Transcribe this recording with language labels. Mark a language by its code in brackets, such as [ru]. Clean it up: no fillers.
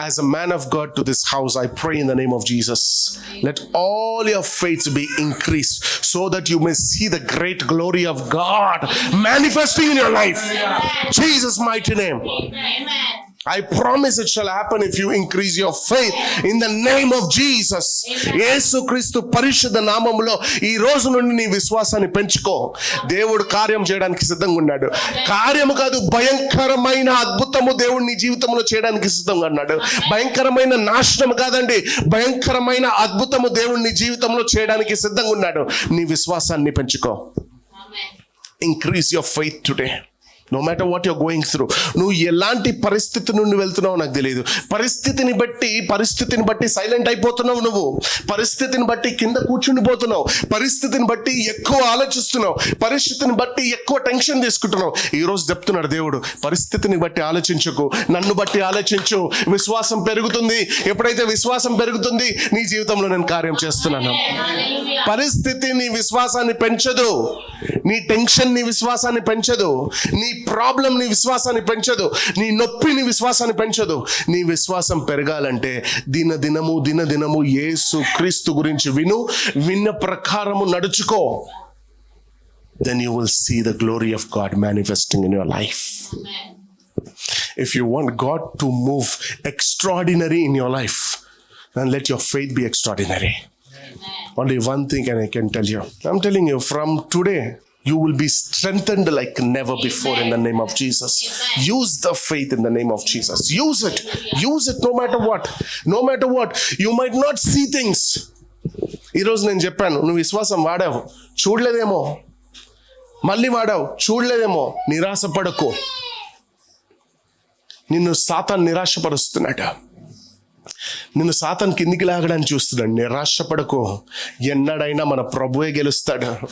[en] As a man of God to this house, I pray in the name of Jesus. Amen. Let all your faith be increased so that you may see the great glory of God manifesting in your life. Amen. Jesus' mighty name. Amen. I promise it shall happen if you increase your faith in the name of Jesus. [te] యేసు క్రీస్తు పరిశుద్ధ నామములో ఈ రోజు నుండి నీ విశ్వాసాన్ని పెంచుకో. దేవుడు కార్యం చేయడానికి సిద్ధంగా ఉన్నాడు. కార్యము కాదు, భయంకరమైన అద్భుతము దేవుడు నీ జీవితంలో చేయడానికి సిద్ధంగా ఉన్నాడు. భయంకరమైన నాశనం కాదండి, భయంకరమైన అద్భుతము దేవుడు నీ జీవితంలో చేయడానికి సిద్ధంగా ఉన్నాడు. నీ విశ్వాసాన్ని పెంచుకో. [en] Amen. Increase your faith today. No matter what you're going through. [te] నువ్వు ఎలాంటి పరిస్థితి నుండి వెళ్తున్నావు నాకు తెలియదు. పరిస్థితిని బట్టి సైలెంట్ అయిపోతున్నావు. నువ్వు పరిస్థితిని బట్టి కింద కూర్చుండిపోతున్నావు. పరిస్థితిని బట్టి ఎక్కువ ఆలోచిస్తున్నావు. పరిస్థితిని బట్టి ఎక్కువ టెన్షన్ తీసుకుంటున్నావు. ఈ రోజు చెప్తున్నాడు దేవుడు, పరిస్థితిని బట్టి ఆలోచించకు, నన్ను బట్టి ఆలోచించు. విశ్వాసం పెరుగుతుంది. ఎప్పుడైతే విశ్వాసం పెరుగుతుంది, నీ జీవితంలో నేను కార్యం చేస్తున్నాను. [en] Hallelujah. [te] పరిస్థితి నీ విశ్వాసాన్ని పెంచదు. నీ టెన్షన్ నీ విశ్వాసాన్ని పెంచదు. నీ ప్రాబ్లం నీ విశ్వాసాన్ని పెంచదు. నీ నొప్పి నీ విశ్వాసాన్ని పెంచదు. నీ విశ్వాసం పెరగాలంటే దినదినము యేసు క్రీస్తు గురించి విన్న ప్రకారము నడుచుకో. [en] Then you will see the glory of God manifesting in your life. Amen. If you want God to move extraordinary in your life, then let your faith be extraordinary. Amen. Only one thing I can tell you. I'm telling you, from today, you will be strengthened like never before in the name of Jesus. Use the faith in the name of Jesus. Use it. Use it no matter what. No matter what. You might not see things. [te] ఈరోజు నేను చెప్పాను, నువ్వు విశ్వాసం వాడావు, చూడలేదేమో. మళ్ళీ వాడావు, చూడలేదేమో. నిరాశపడకు. నిన్ను సాతాను నిరాశపరుస్తున్నాడు. నిన్ను సాతాను కిందికి లాగడానికి చూస్తున్నాడు. నిరాశపడకు. ఎన్నడైనా మన ప్రభువే గెలుస్తాడు.